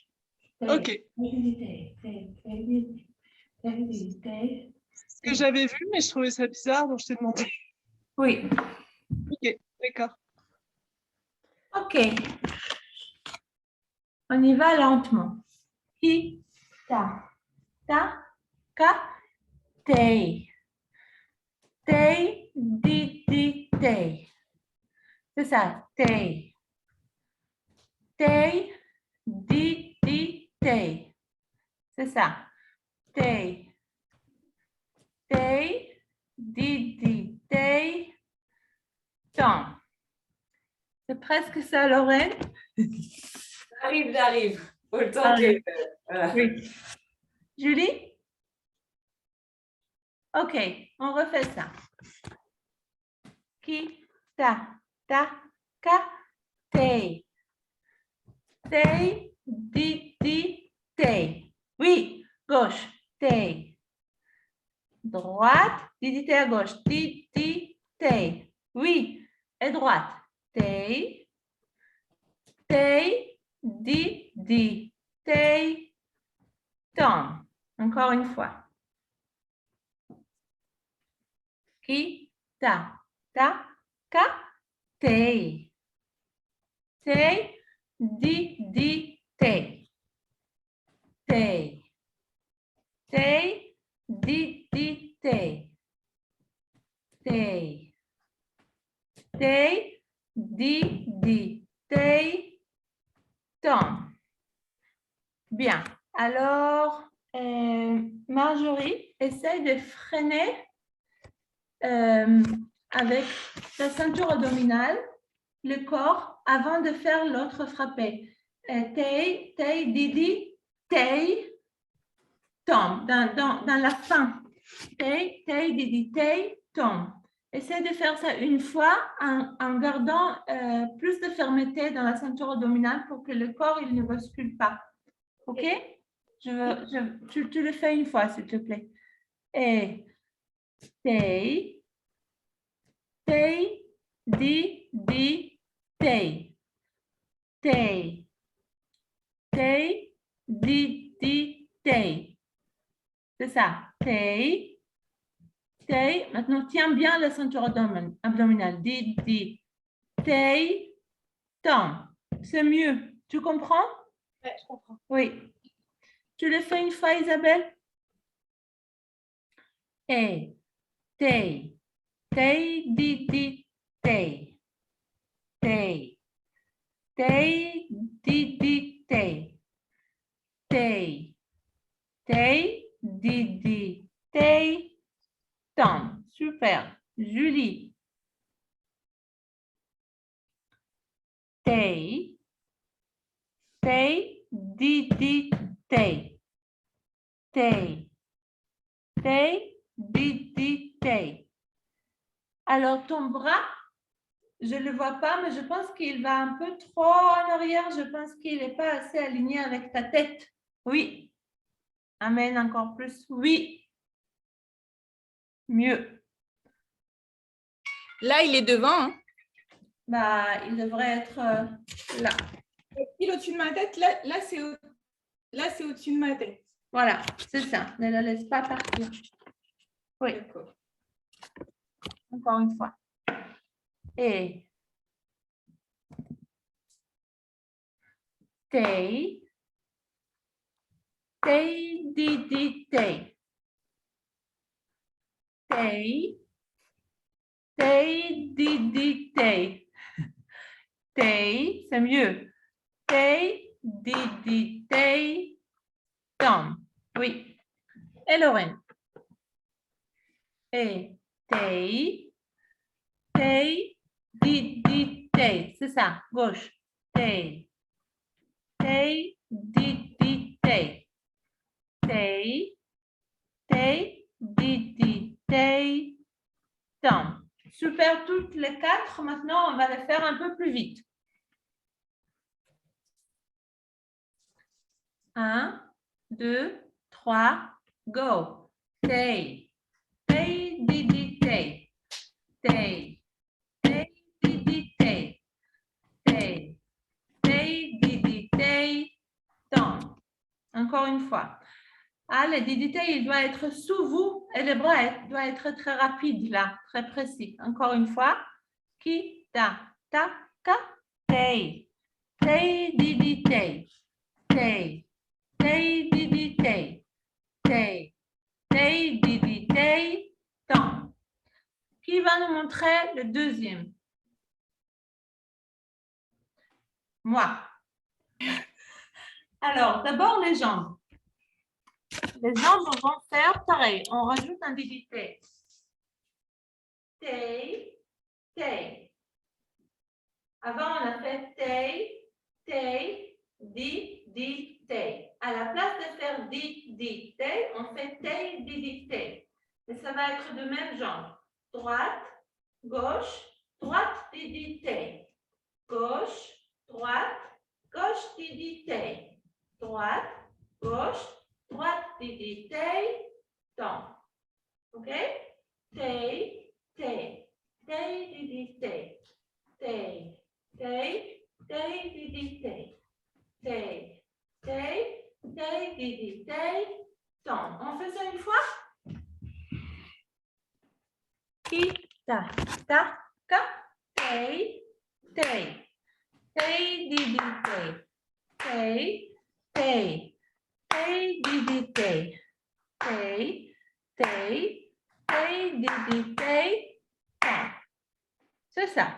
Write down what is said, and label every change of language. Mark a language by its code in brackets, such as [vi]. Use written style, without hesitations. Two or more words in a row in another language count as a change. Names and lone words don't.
[fr] Ok. Ce que j'avais vu, mais je trouvais ça bizarre, donc je t'ai demandé. Oui. Ok, d'accord. Ok. On y va lentement. Ki, ta, ka, tay. Tay, di, tay. C'est ça, tay. Tay, di, tay. C'est ça. Tay. Tay, di, tay, tom. C'est presque ça, Lorraine. J'arrive. Faut le temps que... Voilà. Oui. Julie? Ok, on refait ça. Ki, ta, ka, tay. Tay, di, tay. Oui, gauche, tay. Droite, di, tay à gauche. Di, tay. Oui, et droite. Tay. Tay, di, tay, tom. Encore une fois. Ki, ta, ka, tay. Tay, di, tay. Tay. Tay, di, tay. Tay. Tay, di, tay, tom. Bien. Alors, Marjorie, essaye de freiner avec la ceinture abdominale, le corps, avant de faire l'autre frappé. Tay, didi, tay, tombe, dans la fin. Tay, didi, tay, tombe. Essaye de faire ça une fois en gardant plus de fermeté dans la ceinture abdominale pour que le corps il ne bascule pas. OK? Tu le fais une fois, s'il te plaît. Et tay, di, tay. Tay. Tay, di, tay. C'est ça. Tay. Tay. Maintenant, tiens bien la ceinture abdominale. Di, tay, tom. C'est mieux. Tu comprends? Oui, je comprends. Oui. Tu le fais une fois, Isabelle? Et tay. Tay, di, tay. Tay. Tay, di, tay. Tay. Tay, di, tay, tom. Super. Julie. Tay, Tay, didi, tay. Tay. Tay, didi, tay. Alors, ton bras, je ne le vois pas, mais je pense qu'il va un peu trop en arrière. Je pense qu'il n'est pas assez aligné avec ta tête. Oui. Amène encore plus. Oui. Mieux. Là, il est devant. Hein. Bah, il devrait être là. Il est au-dessus de ma tête. Là c'est au-dessus de ma tête. Voilà, c'est ça. Ne le laisse pas partir. Oui. D'accord. Encore une fois. Et tay, tay, didi, tay. Tay, tay, didi, tay. Tay, c'est mieux. Tay, didi, tay, Tom. Oui. Et Lorraine. Et tay, tay, didi, tay. C'est ça, gauche. Tay, tay, didi, tay. Tay, tay, didi, tay, Tom. Super, toutes les quatre. Maintenant, on va les faire un peu plus vite. 1, 2, 3, go. Tay, tay, didi, tay. Tay, tay, didi, tay. Tay, tay, didi, tay, Tom. Encore une fois. Ah, le didi, tay, il doit être sous vous et le bras doit être très rapide là, très précis. Encore une fois. Ki, ta, ka, tay. Tay, didi, tay. Tay. Tay, didi, tay. Tay. Tay, didi, tay. Tom. Qui va nous montrer le deuxième? Moi. Alors, d'abord les jambes. Les jambes vont faire pareil. On rajoute un didi, tay. Tay, tay. Avant, on a fait tay, tay, di, di, tay. À la place de faire di, di, tay, on fait tay, di, di, tay. Et ça va être de même genre. Droite, gauche, droite, di, di, tay. Gauche, droite, gauche, di, di, tay. Droite, gauche, droite, di, di, tay. Temps. OK? Tay, tay. Tay, di, di, tay. Tay. Tay, tay, didi, tay. Tay, tay, tay, didi, tay. Temps. On fait ça une fois? Ki, ta, ka, tay, tay. Tay, didi, tay. Tay, tay. Tay, didi, tay. Tay, tay, tay, didi, tay. Temps. C'est ça.